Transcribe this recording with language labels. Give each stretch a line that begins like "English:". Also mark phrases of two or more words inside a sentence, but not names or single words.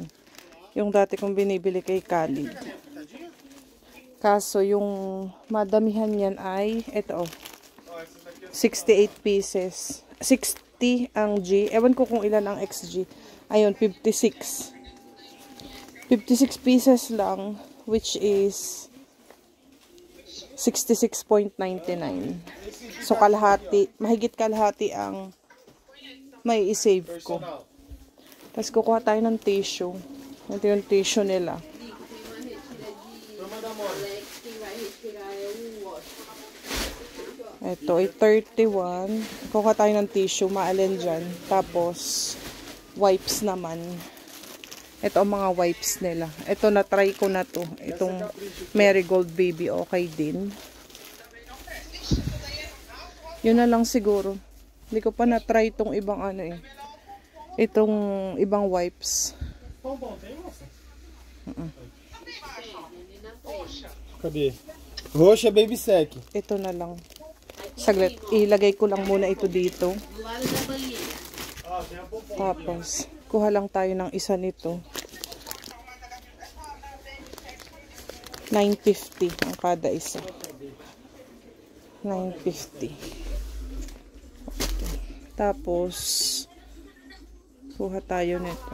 Filipino: Yung dati kong binibili kay Khalid. Kaso yung madamihan yan ay ito. 68 pieces. 60 ang G. Ewan ko kung ilan ang XG. Ayun, 56. 56 pieces lang,
English: which is 66.99.
Filipino: So, kalahati, mahigit kalahati ang may i-save ko. Tapos, kukuha tayo ng tissue. Ito yung tissue nila. Ito ay 31. Kukuha tayo ng tissue, maalin dyan. Tapos, wipes naman. Ito ang mga wipes nila. Ito, na-try ko na to. Itong Marigold Baby, okay din. Yun na lang siguro. Hindi ko pa na-try itong ibang ano eh. Itong ibang wipes. Cadê? Roxa Baby Sec. Ito na lang. Saglit, ilagay ko lang muna ito dito. Tapos, kuha lang tayo ng isa nito. 950 ang kada isa. 950. Tapos, kuha tayo nito.